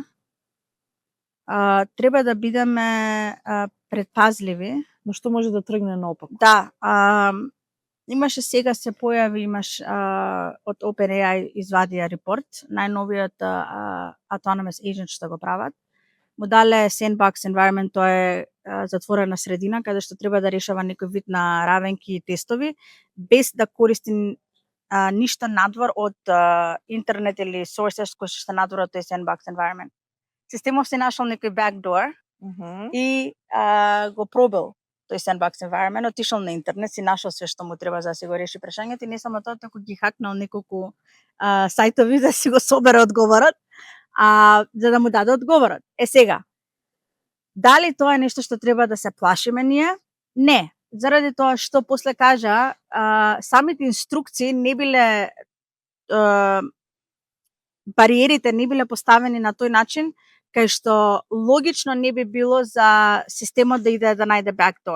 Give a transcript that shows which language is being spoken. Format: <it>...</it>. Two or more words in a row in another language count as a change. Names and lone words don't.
<mk>Треба да бидеме предпазливи. Но што може да тргне наопаку? Да, имаше сега се појави, имаш од OpenAI извадија репорт, најновиот</mk> <en>autonomous agent</en> <mk>што го прават. Му дале</mk> <en>sandbox environment,</en> <mk>тоа е затворена средина каде што треба да решава некој вид на равенки и тестови без да користи ништо надвор од интернет или sources кои што надвор од тој</mk> <en>sandbox environment.</en> <mk>Системов се нашол некој backdoor и го пробил тој</mk> <en>sandbox environment,</en> <mk>отишол на интернет, си нашол све што му треба за да си го реши прашањето и не само тоа, току ги хакнал неколку сајтови да си го собере одговорот, за да му даде одговорот. Сега, дали тоа е нешто што треба да се плашиме ние? Не, заради тоа што после кажа, самите инструкции не биле бариерите не биле поставени на тој начин кај што логично не би било за системот да иде да најде backdoor.</mk>